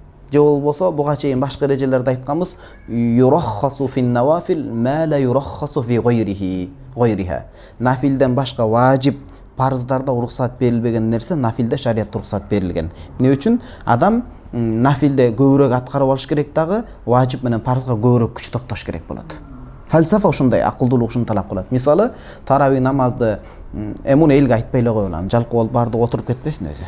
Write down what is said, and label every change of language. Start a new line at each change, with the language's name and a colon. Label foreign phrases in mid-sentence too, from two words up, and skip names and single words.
Kyrgyz: же болбосо буга чейин башка эрежелерде айтканбыз
Arabic: يرخص في النوافل ما لا يرخص في غيرها.
Kyrgyz: Нафилден башка важип парыздарда уруксат берилбеген нерсе нафилде шариятта уруксат берилген. Эмне үчүн адам нафилде көбүрөөк аткарып алыш керек дагы, важип менен парызга көбүрөөк күч топтош керек болот. Фалсафа ушундай, акылдуулук ушуну талап кылат. Мисалы, тарави намазды эмуну элге айтпай эле коелу, жалпы болуп баардыгы отуруп кетпесин өзү.